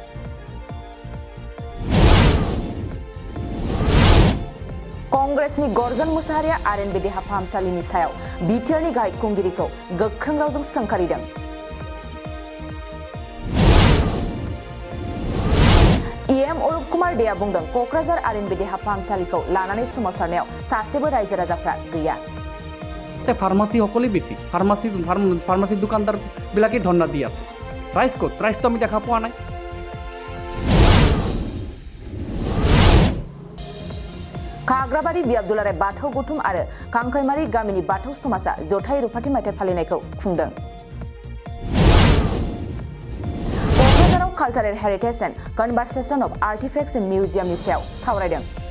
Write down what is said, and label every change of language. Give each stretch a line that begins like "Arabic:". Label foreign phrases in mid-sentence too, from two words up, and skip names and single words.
Bodo: कंग्रेसनि गर्जन मुसाहारिया आरएनबि देहा फाहामसालिनि सायाव बिटिआरनि गाहाय खुंगिरिखौ गोख्रों रावजों सोंखारिदों। इएम अरूप कुमार देआ बुंदों क'क्राझार आरएनबि देहा फाहामसालिखौ लानानै सोमावसारनायाव सासेबो रायजो राजाफ्रा गैया।
Assamese: फार्मासी সকলেই বেছি ফাৰ্মাচী দোকানদাৰ বিলাকে ধৰ্ণা দি আছে। ৰাইজ ক'ত? ৰাইজটো আমি দেখা পোৱা নাই।
Bodo: खाग्राबारि बियाबदुलाराय बाथौ गौथुम आरो कांखैमारि गामिनि बाथौ समाजा जथाय रुफाथि मायथाइ फालिनायखौ खुंदों। क'क्राझाराव कालचारेल हेरिटेज एन्ड कनभारसेसन अफ आर्टिफेक्ट्स मिउजियामनि सायाव सावरायदों।